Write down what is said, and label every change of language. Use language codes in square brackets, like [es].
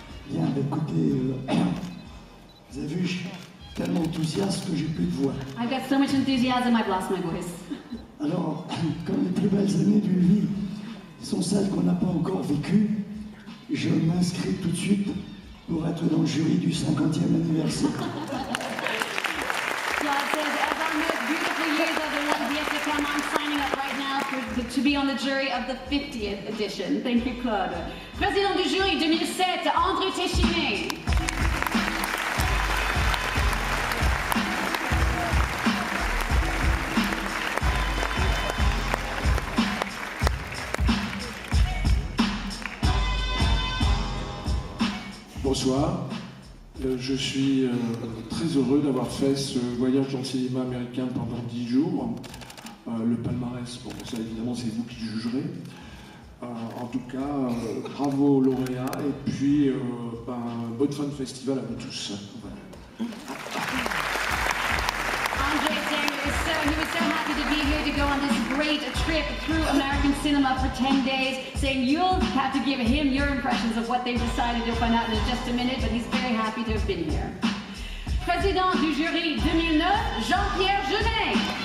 [fr] Bien, écoutez, vous avez vu, je suis tellement enthousiaste que j'ai plus de voix. [en] I've got so much enthusiasm, I've lost my voice. [fr] Alors, comme les plus belles années d'une vie sont celles qu'on n'a pas encore vécues, je m'inscris tout de suite pour être dans le jury du 50e anniversaire. [en] Claude says, as our most beautiful years are the ones yet to come, I'm signing up right now to be on the jury of the 50th edition. Thank you, Claude. [fr] Président du jury 2007, André Téchiné. Bonsoir, je suis très heureux d'avoir fait ce voyage dans le cinéma américain pendant 10 jours. Le palmarès, bon, ça évidemment c'est vous qui jugerez. En tout cas, bravo aux lauréats et puis bonne fin de festival à vous tous. Voilà. [en] Andre saying he was so happy to be here to go on this great trip through American cinema for 10 days, saying you'll have to give him your impressions of what they've decided. You'll find out in just a minute, but he's very happy to have been here. [fr] Président du jury 2009, Jean-Pierre Jeunet.